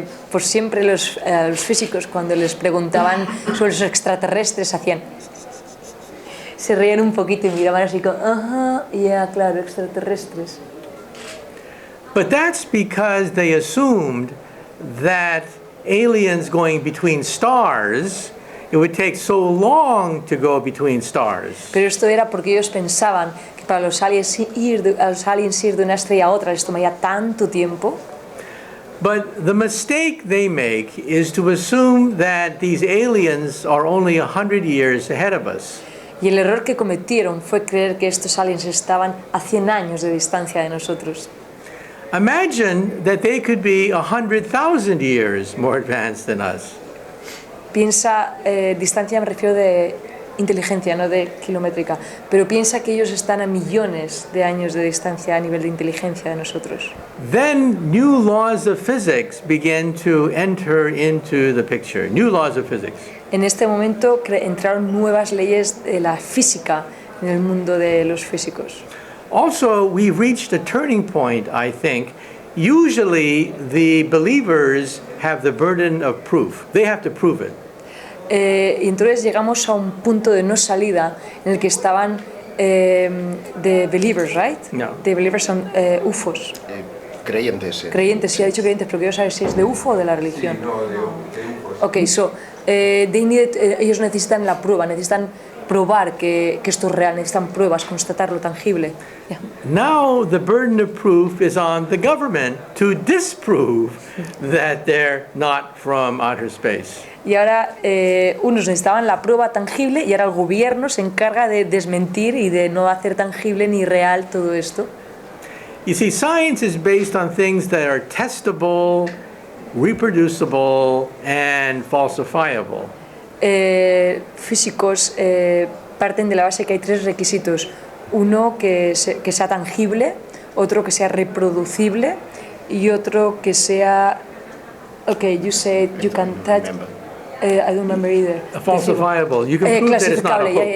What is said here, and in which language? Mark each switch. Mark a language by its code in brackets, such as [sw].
[es] Por siempre los físicos, cuando les preguntaban sobre los extraterrestres, se reían un poquito y miraban así como, ajá, ya, claro, extraterrestres. [en] But that's because they assumed that aliens going between stars, it would take so long to go between stars. [es] Pero esto era porque ellos pensaban que para los aliens ir de una estrella a otra les tomaría tanto tiempo. [en] But the mistake they make is to assume that these aliens are only 100 years ahead of us. [es] Y el error que cometieron fue creer que estos aliens estaban a 100 años de distancia de nosotros. [en] Imagine that they could be 100,000 years more advanced than us. [es] Piensa, distancia me refiero de inteligencia, no de kilométrica, pero piensa que ellos están a millones de años de distancia a nivel de inteligencia de nosotros. [en] Then new laws of physics begin to enter into the picture. New laws of physics. [es] En este momento entraron nuevas leyes de la física en el mundo de los físicos. [en] Also, we've reached a turning point, I think. Usually, the believers have the burden of proof. They have to prove it. [es] Y entonces llegamos a un punto de no salida en el que estaban [en] the believers, right? [es] No. [en] The believers son UFOs. [es] Creyentes. Creyentes, sí ha dicho creyentes, pero quiero saber si es de UFO o de la religión. Sí, no, de UFOs. Ok, so, ellos necesitan la prueba, necesitan probar que esto es real, necesitan pruebas, constatarlo tangible. [en] Yeah. Now the burden of proof is on the government to disprove that they're not from outer space. [es] Y ahora unos necesitaban la prueba tangible y ahora el gobierno se encarga de desmentir y de no hacer tangible ni real todo esto. [en] You see, science is based on things that are testable, reproducible, and falsifiable. [es] Físicos parten de la base que hay tres requisitos. Uno que sea tangible, otro que sea reproducible y otro que sea... [en] Okay, you said you can touch... I don't remember either. Falsifiable. You can prove that it's not a hoax.